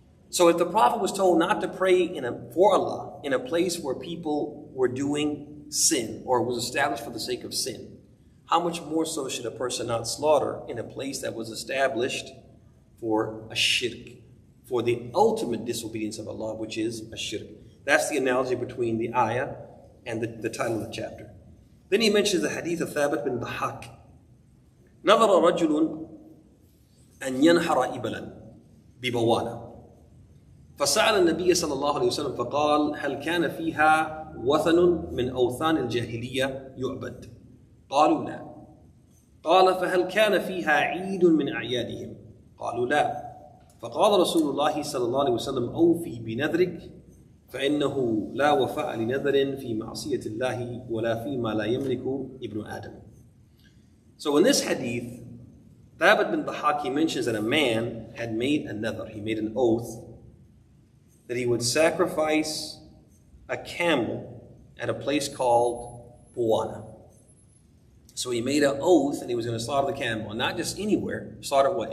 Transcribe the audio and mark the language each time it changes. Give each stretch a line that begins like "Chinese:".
English: So if the Prophet was told not to pray for Allah in a place where people were doing sin, or was established for the sake of sin, how much more so should a person not slaughter in a place that was established for a shirk, for the ultimate disobedience of Allah, which is a shirk? That's the analogy between the ayah and the title of the chapter. Then he mentions the hadith of Thabit bin Dhahak.
Arabic: نظر رجل أن ينحر إبلا ببوانة فسأل النبي صلى الله عليه وسلم فقال هل كان فيها وثن من أوثان الجاهلية يعبد؟ قالوا لا. قال فهل كان فيها عيد من أعيادهم؟ قالوا لا. فقال رسول الله صلى الله عليه وسلم أوفي بنذرك فإنه لا وفاء لنذر في معصية الله ولا فيما لا يملك ابن آدم.
English: So in this hadith, Thabit bin Dhahak, he mentions that a man had made a nadhr, he made an oath that he would sacrifice a camel at a place called Buwana. So he made an oath and he was going to slaughter the camel. And not just anywhere. Slaughter what?